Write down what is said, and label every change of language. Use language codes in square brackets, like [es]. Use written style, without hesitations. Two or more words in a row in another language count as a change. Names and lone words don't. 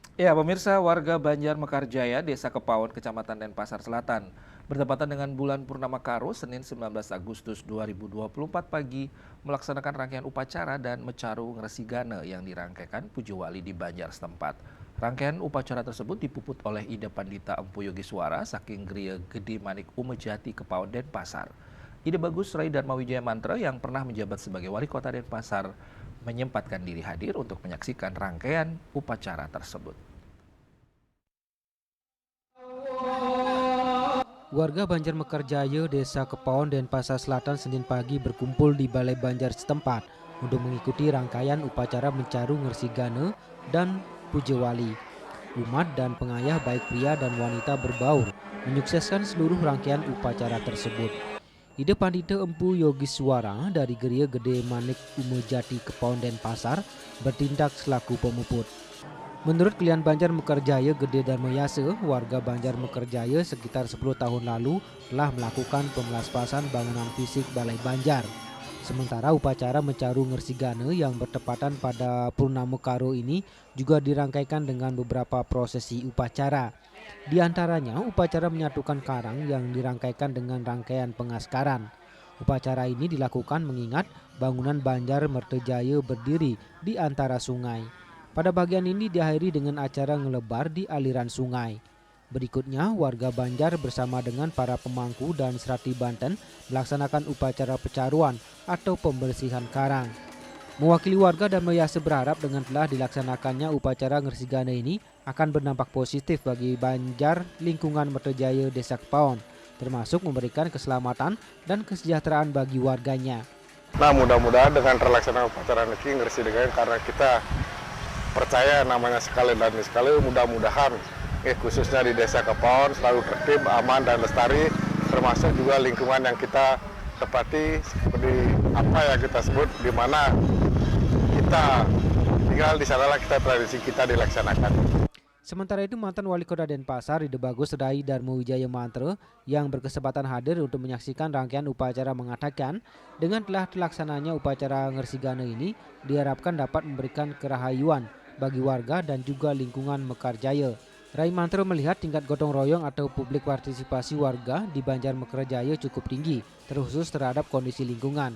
[id] Ya, pemirsa, warga Banjar Mekarjaya, Desa Kepaon, Kecamatan Denpasar Selatan, bertepatan dengan bulan Purnama Karo, Senin 19 Agustus 2024 pagi, melaksanakan rangkaian upacara dan mecaru ngresigane yang dirangkaikan Puji Wali di Banjar setempat. Rangkaian upacara tersebut dipuput oleh Ida Pandita Empu Yogiswara saking Griya Gede Manik Umejati Kepaon Denpasar. Ide Bagus Rai Dharma Wijaya Mantra yang pernah menjabat sebagai wali kota Denpasar menyempatkan diri hadir untuk menyaksikan rangkaian upacara tersebut. Warga Banjar Mekarjaya, Desa Kepaon, Denpasar Selatan Senin pagi berkumpul di Balai Banjar setempat untuk mengikuti rangkaian upacara mencaru ngresigane dan puja wali. Umat dan pengayah baik pria dan wanita berbaur menyukseskan seluruh rangkaian upacara tersebut. Ide Pandita Empu Yogiswara dari Griya Gede Manik Umejati Kepaon Denpasar bertindak selaku pemuput. Menurut klien Banjar Mekarjaya Gede Darmayase, warga Banjar Mekarjaya sekitar 10 tahun lalu telah melakukan pemelaspasan bangunan fisik Balai Banjar. Sementara upacara mencaru ngresigane yang bertepatan pada Purnama Karo ini juga dirangkaikan dengan beberapa prosesi upacara. Di antaranya upacara menyatukan karang yang dirangkaikan dengan rangkaian pengaskaran. Upacara ini dilakukan mengingat bangunan Banjar Mertejaya berdiri di antara sungai. Pada bagian ini diakhiri dengan acara ngelebar di aliran sungai. Berikutnya, warga Banjar bersama dengan para pemangku dan serati Banten melaksanakan upacara pecaruan atau pembersihan karang. Mewakili warga dan Mayase berharap dengan telah dilaksanakannya upacara ngresigane ini akan berdampak positif bagi Banjar lingkungan Mertejaya Desa Kepaon, termasuk memberikan keselamatan dan kesejahteraan bagi warganya. Nah, mudah-mudahan dengan terlaksana upacara niki ngresigane karena kita percaya namanya sekali dan sekali, mudah-mudahan khususnya di Desa Kepaon selalu tertib, aman dan lestari, termasuk juga lingkungan yang kita tepati seperti apa yang kita sebut, di mana kita tinggal di sanalah kita tradisi kita dilaksanakan. Sementara itu, mantan wali kota Denpasar Ide Bagus Rai Dharma Wijaya Mantra yang berkesempatan hadir untuk menyaksikan rangkaian upacara mengatakan dengan telah dilaksananya upacara ngresigane ini diharapkan dapat memberikan kerahayuan bagi warga dan juga lingkungan Mekarjaya. Rai Mantra melihat tingkat gotong royong atau publik partisipasi warga di Banjar Mekarjaya cukup tinggi, terkhusus terhadap kondisi lingkungan.